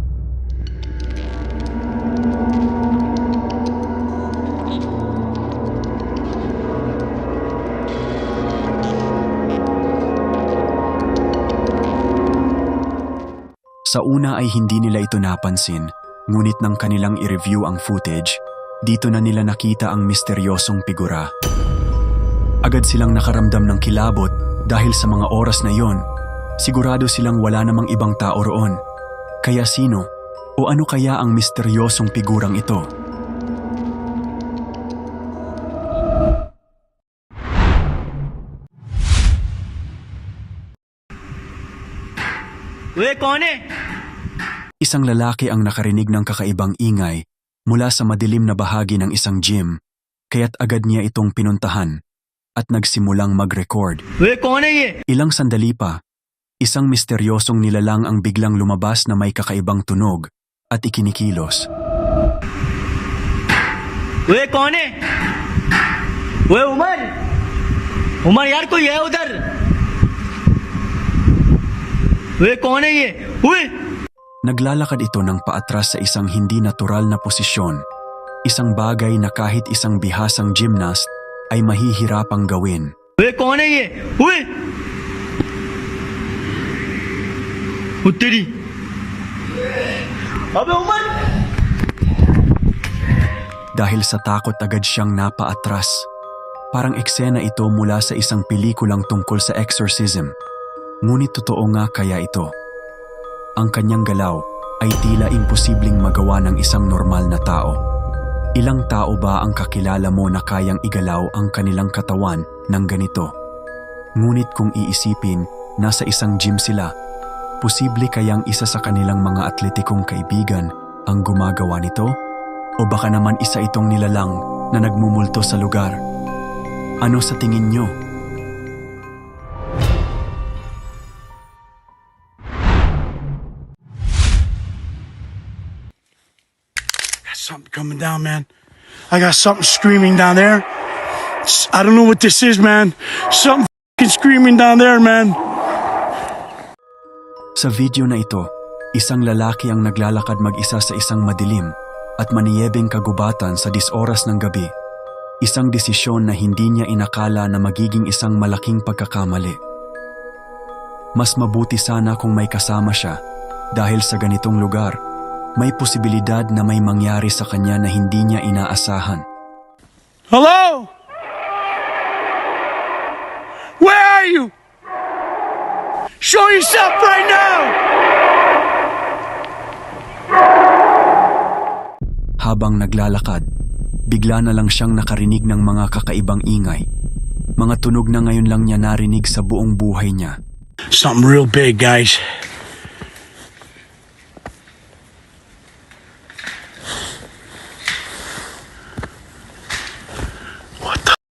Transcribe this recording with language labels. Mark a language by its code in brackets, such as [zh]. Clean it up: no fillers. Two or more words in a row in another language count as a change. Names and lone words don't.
[tl] Sa una ay hindi nila ito napansin, ngunit nang kanilang i-review ang footage, dito na nila nakita ang misteryosong figura. Agad silang nakaramdam ng kilabot dahil sa mga oras na yon, sigurado silang wala namang ibang tao roon. Kaya sino o ano kaya ang misteryosong figurang ito? [hi] वे कौन है? [tl] Isang lalaki ang nakarinig ng kakaibang ingay mula sa madilim na bahagi ng isang gym, kaya't agad niya itong pinuntahan at nagsimulang mag-record. [hi] वे कौन है ये? [tl] Ilang sandali pa, isang misteryosong nilalang ang biglang lumabas na may kakaibang tunog at ikinikilos. [hi] वे कौन है? वे उमर? उमर यार कोई है उधर? वे कौन है ये? वे [tl] Naglalakad ito ng paatras sa isang hindi natural na posisyon, isang bagay na kahit isang bihasang gymnast ay mahihirapang gawin. [hi] वे कौन है ये? वे तेरी अबे उमर [tl] Dahil sa takot agad siyang napaatras. Parang eksena ito mula sa isang pelikulang tungkol sa exorcism. Ngunit totoo nga kaya ito. Ang kanyang galaw ay tila imposibleng magawa ng isang normal na tao. Ilang tao ba ang kakilala mo na kayang igalaw ang kanilang katawan ng ganito? Ngunit kung iisipin, nasa isang gym sila. Posible kayang isa sa kanilang mga atletikong kaibigan ang gumagawa nito? O baka naman isa itong nilalang na nagmumulto sa lugar? Ano sa tingin nyo? [en] Something coming down, man. I got something screaming down there. I don't know what this is, man. Something f***ing screaming down there, man. [tl] Sa video na ito, isang lalaki ang naglalakad mag-isa sa isang madilim at maniyebeng kagubatan sa 10 oras ng gabi. Isang desisyon na hindi niya inakala na magiging isang malaking pagkakamali. Mas mabuti sana kung may kasama siya dahil sa ganitong lugar, may posibilidad na may mangyari sa kanya na hindi niya inaasahan. [en] Hello? Where are you? Show yourself right now! [tl] Habang naglalakad, bigla na lang siyang nakarinig ng mga kakaibang ingay. Mga tunog na ngayon lang niya narinig sa buong buhay niya. [en] Something real big, guys. What the?